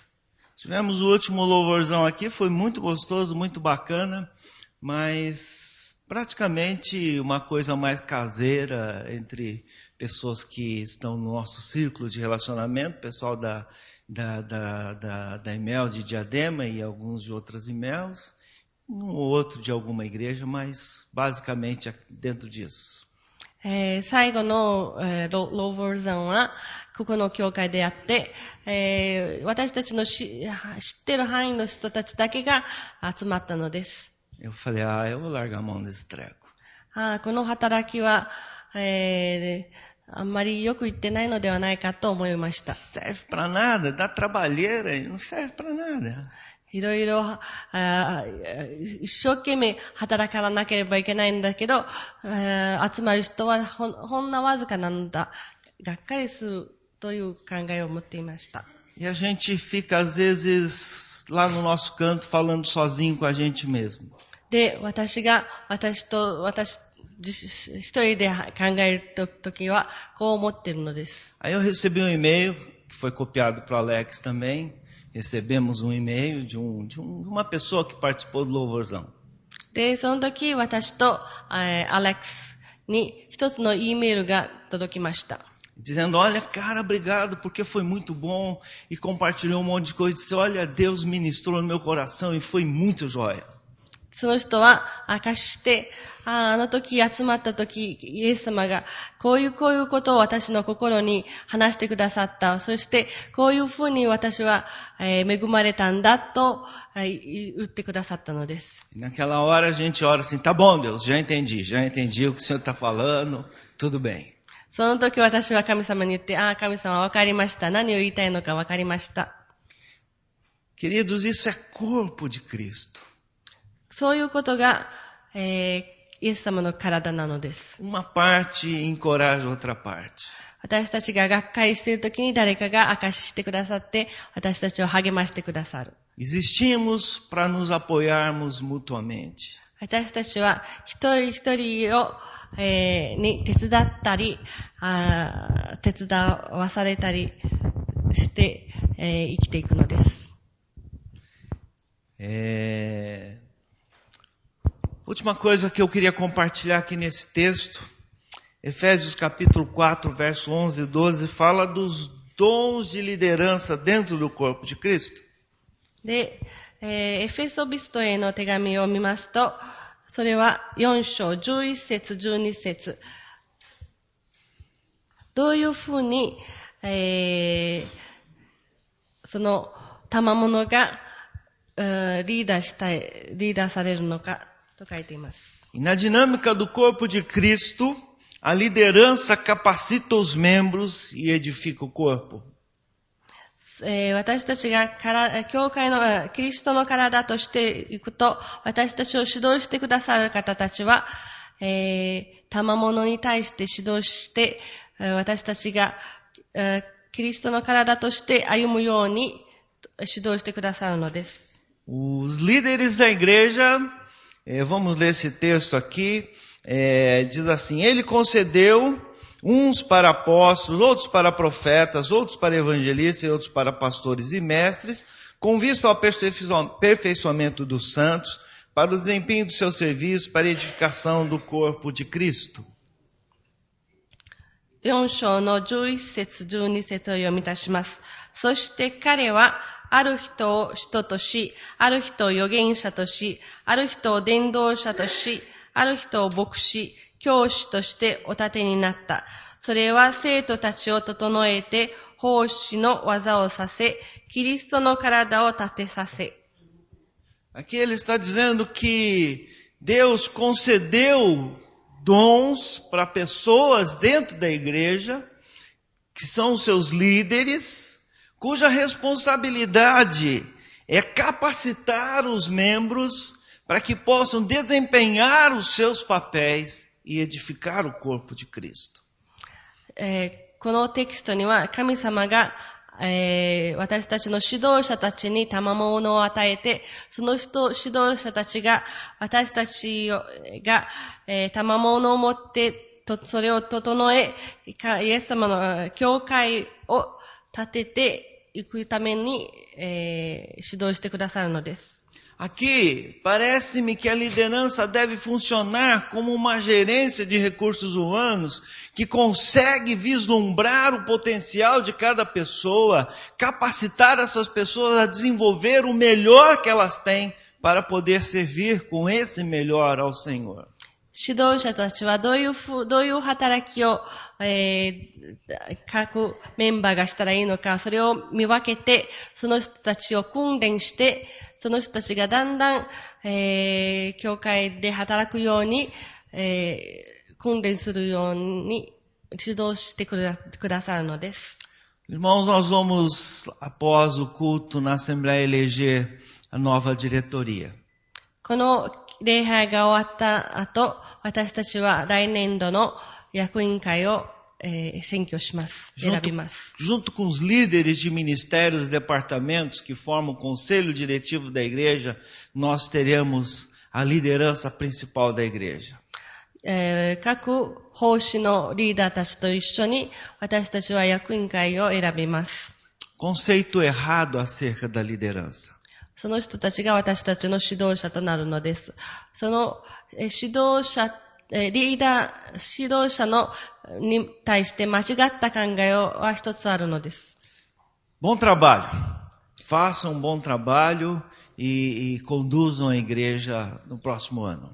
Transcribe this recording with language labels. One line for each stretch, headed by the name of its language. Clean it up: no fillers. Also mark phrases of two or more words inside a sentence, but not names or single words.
Portuguese: Tivemos o último louvorzão aqui, foi muito gostoso, muito bacana, mas praticamente uma coisa mais caseira entre pessoas que estão no nosso círculo de relacionamento, pessoal da IMEL de Diadema e alguns de outras IMELs, um ou outro de alguma igreja, mas basicamente dentro disso.
Japanese: 最後の、ローボル山は、ここの教会であって、私たちの知ってる範囲の人たちだけが集まったのです。
Portuguese: Eu falei, eu vou largar a mão desse treco.
Japanese: この働きは、あんまりよく言ってないのではないかと思いました。
Portuguese: Serve para nada, dá trabalheira, não serve para nada.
Japanese: いろいろ、一生懸命働かなければいけないんだけど、集まる人はほんのわずかなんだ。がっかりするという考えを持っていました。
Portuguese: E a gente fica, às vezes, lá no nosso canto, falando sozinho com a gente mesmo.
Japanese: で、私一人で考えるときは、こう思っているのです。
Portuguese: Aí eu recebi um e-mail, que foi copiado para o Alex também. Recebemos um e-mail de uma pessoa que participou do louvorzão.
Japanese: で、その時、私と、アレックスに一つの E メールが届きました。
Portuguese: Dizendo, olha, cara, obrigado, porque foi muito bom. E compartilhou um monte de coisa. Disse, olha, Deus ministrou no meu coração e foi muito jóia.
Japanese: その人は明かして、あの時集まった時、イエス様がこういうことを私の心に話してくださった。そして、こういうふうに私は、恵まれたんだと、言ってくださったのです。
Portuguese: Naquela hora a gente ora assim, tá bom, Deus, já entendi o que o Senhor está falando, tudo bem.
Japanese: その時私は神様に言って、神様わかりました。何を言いたいのかわかりました。
Portuguese: Queridos, isso é corpo de Cristo.
Japanese: そういうことが、イエス様の体なのです。
Portuguese: Uma parte encoraja outra parte.
Japanese: 私たちががっかりしているときに誰かが証ししてくださって、私たちを励ましてくださる。
Portuguese: Existimos para nos apoiarmos mutuamente.
Japanese: 私たちは一人一人を、に手伝ったり、手伝わされたりして、生きていくのです。
Portuguese: Última coisa que eu queria compartilhar aqui nesse texto, Efésios capítulo 4, verso 11 e 12, fala dos dons de liderança dentro do corpo de Cristo.
Japanese: で、エフェソビストへの手紙を見ますと、それは4章11節12節どういうふうに、その賜物が、リーダーされるのかと書いています。
Portuguese: E na dinâmica do corpo de Cristo, a liderança capacita os membros e edifica o corpo.
Japanese: 私たちが教会のキリストの体としていくと、私たちを指導してくださる方たちは、賜物に対して指導して、私たちがキリストの体として歩むように指導してくださるのです。
Portuguese: Os líderes da igreja, vamos ler esse texto aqui, diz assim, ele concedeu uns para apóstolos, outros para profetas, outros para evangelistas e outros para pastores e mestres, com vista ao aperfeiçoamento dos santos, para o desempenho do seu serviço, para a edificação do corpo de Cristo.
Japanese: 4 章の11節12節を読み出します。そして彼はある人を使徒とし、ある人を預言者とし、ある人を伝道者とし、ある人を牧師、教師としてお立てになった。それは生徒たちを整えて、奉仕の技をさせ、キリストの体を立てさせ。
Portuguese: Aqui ele está dizendo que Deus concedeu dons para pessoas dentro da igreja, que são os seus líderes, cuja responsabilidade é capacitar os membros para que possam desempenhar os seus papéis e edificar o corpo de Cristo.
Japanese: このテキストには神様が、私たちの指導者たちに賜物を与えて、その指導者たちが私たちが、賜物を持ってそれを整え、イエス様の教会を立てていくために、指導してくださるのです。
Portuguese: Aqui, parece-me que a liderança deve funcionar como uma gerência de recursos humanos que consegue vislumbrar o potencial de cada pessoa, capacitar essas pessoas a desenvolver o melhor que elas têm para poder servir com esse melhor ao Senhor.
Japanese: 指導者たちはどういう働きを、各メンバーがしたらいいのか、それを見分けて、その人たちを訓練して、その人たちがだんだん、教会で働くように、訓練するように指導してくださるのです。
Portuguese: Irmãos, nós vamos, após o culto na Assembleia, eleger a nova diretoria.
Japanese: この礼拝が終わった後、私たちは来年度の役員会を、選びます。
Portuguese: Junto com os líderes de ministérios e departamentos que formam o conselho diretivo da igreja, nós teremos a liderança principal da igreja.
Japanese: 各奉仕のリーダーたちと一緒に私たちは役員会を選びます。
Portuguese: Conceito errado acerca da liderança.
Japanese: その人たちが私たちの指導者となるのです。その指導者に対して間違った考えは一つあるのです。
Portuguese: Bom trabalho. Façam um bom trabalho e conduzam a igreja no próximo ano.